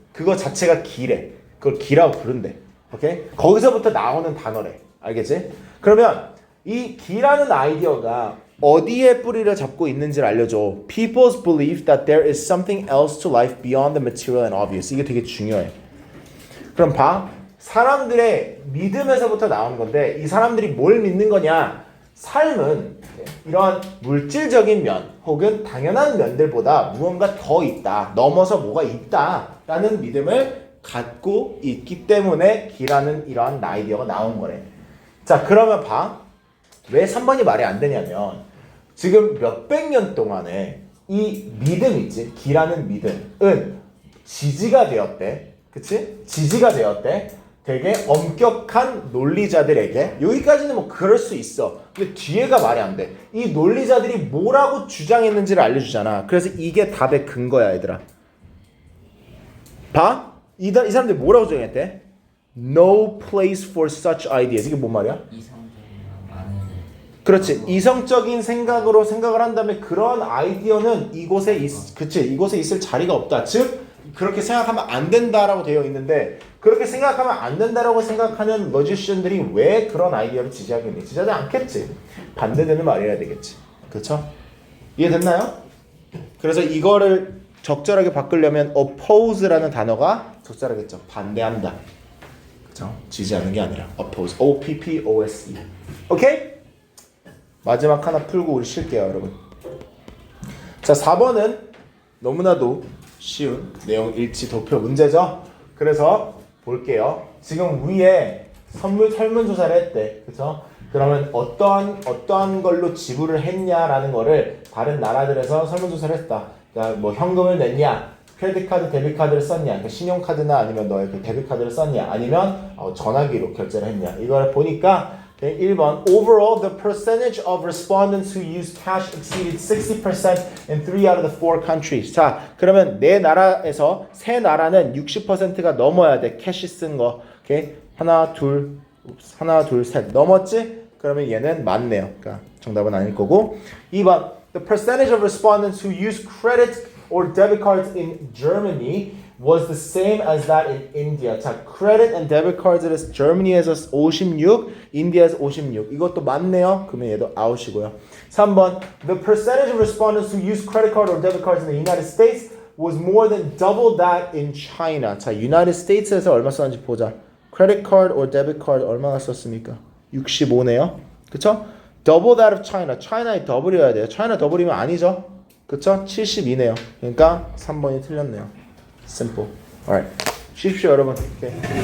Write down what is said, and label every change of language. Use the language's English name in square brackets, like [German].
[Korean] 그거 자체가 기래. 그걸 기라고 부른대. 오케이? 거기서부터 나오는 단어래. 알겠지? 그러면 이 기라는 아이디어가 어디에 뿌리를 잡고 있는지를 알려줘. [English] People's belief that there is something else to life beyond the material and obvious. [Korean] 이게 되게 중요해. 그럼 봐. 사람들의 믿음에서부터 나오는 건데 이 사람들이 뭘 믿는 거냐? 삶은 이러한 물질적인 면 혹은 당연한 면들보다 무언가 더 있다. 넘어서 뭐가 있다라는 믿음을 갖고 있기 때문에 기라는 이러한 아이디어가 나온 거래. 자, 그러면 봐. 왜 3번이 말이 안 되냐면 지금 몇백 년 동안에 이 믿음 있지? 기라는 믿음은 지지가 되었대. 그치? 지지가 되었대. 되게 엄격한 논리자들에게. 여기까지는 뭐 그럴 수 있어. 근데 뒤에가 말이 안 돼. 이 논리자들이 뭐라고 주장했는지를 알려주잖아. 그래서 이게 답의 근거야, 얘들아. 봐. 이 사람들이 뭐라고 주장했대? [English] No place for such ideas. [Korean] 이게 뭔 말이야? 이성적이나 많은. 그렇지. 이성적인 생각으로 생각을 한다면 그런 아이디어는 이곳에 있을 자리가 없다. 즉 그렇게 생각하면 안 된다라고 되어 있는데 그렇게 생각하면 안 된다라고 생각하는 머지션들이 왜 그런 아이디어를 지지하겠니? 지지하지 않겠지. 반대되는 말이어야 되겠지. 그렇죠? 이해됐나요? 그래서 이거를 적절하게 바꾸려면 oppose라는 단어가 적절하겠죠. 반대한다. 그죠? 지지하는 게 아니라 oppose. O-P-P-O-S-E. 오케이? 마지막 하나 풀고 우리 쉴게요, 여러분. 자, 4번은 너무나도 쉬운 내용 일치 도표 문제죠. 그래서 볼게요. 지금 위에 설문조사를 했대. 그죠? 그러면 어떠한 걸로 지불을 했냐라는 거를 다른 나라들에서 설문조사를 했다. 그러니까 뭐 현금을 냈냐, 크레딧 카드, 데뷔 카드를 썼냐, 그러니까 신용카드나 아니면 너의 그 데뷔 카드를 썼냐, 아니면 전화기로 결제를 했냐. 이걸 보니까 [English] 1번 Overall, the percentage of respondents who used cash exceeded 60% in 3 out of the 4 countries. [Korean] 자, 그러면 네 나라에서 세 나라는 60%가 넘어야 돼. 캐시 쓴 거. 오케이? 하나, 둘, 셋. 넘었지? 그러면 얘는 맞네요. 그러니까 정답은 아닐 거고. [English] 2번 The percentage of respondents who used credit or debit cards in Germany was the same as that in India. [Korean] 자, credit and debit cards에서 Germany에서 56, India에서 56. 이것도 맞네요. 그러면 얘도 out이고요. [English] 3번 The percentage of respondents who used credit card or debit cards in the United States was more than double that in China. [Korean] 자, United States에서 얼마 썼는지 보자. credit card or debit card 얼마나 썼습니까? 65네요. 그쵸? double that of China. China의 더블이어야 돼요. China 더블이면 아니죠. 그쵸? 72네요. 그러니까 3번이 틀렸네요. [English] Simple. Alright. [Korean] 쉬십시오, 여러분. [English] Okay.